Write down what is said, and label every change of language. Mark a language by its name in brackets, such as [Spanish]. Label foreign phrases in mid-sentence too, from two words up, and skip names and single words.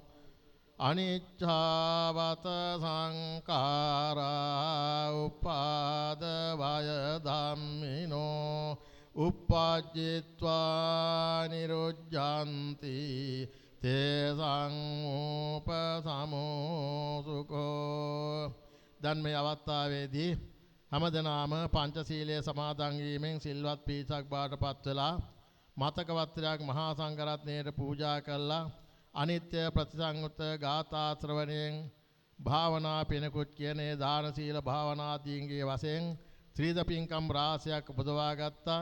[Pali] අනිච්චාවත සංඛාරා උපාදවය ධම්මිනෝ uppajjitva niruddhanti තේසං උපසමෝ සුඛෝ. [Sinhala] දැන් මේ අවස්ථාවේදී හැමදෙනාම පංචශීලයේ සමාදන් වීමෙන් සිල්වත් පිරිසක් බවට පත් වෙලා මතක වත්‍රයක් මහා සංඝරත්නයට පූජා කළා. අනිත්‍ය ප්‍රතිසංයුත් ගාථා ශ්‍රවණයෙන් භාවනා පිනකුත් කියන්නේ දාන සීල භාවනාදීන්ගේ වශයෙන් ත්‍රිවිධ පින්කම් රාශියක් උපදවා ගත්තා.